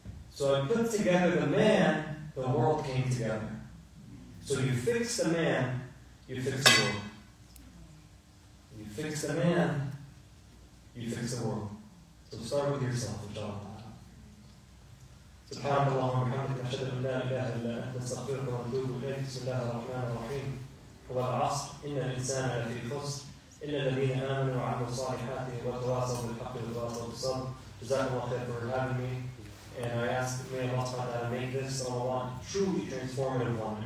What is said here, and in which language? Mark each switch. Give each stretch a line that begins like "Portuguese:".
English: So I put together the man, the world came together. So you fix the man, you fix the world. You fix the man, you fix the world. So start with yourself, inshallah.
Arabic: سبحانك اللهم وبحمدك نشهد ان لا اله الا انت نستغفرك ونتوب اليك بسم الله الرحمن الرحيم والعصر ان الانسان لفي خسر الا الذين امنوا وعملوا الصالحات وتواصوا بالحق وتواصوا بالصبر. جزاكم الله خير
English: for having me, and I ask may Allah subhanahu wa ta'ala make this Ramadan truly transformative one.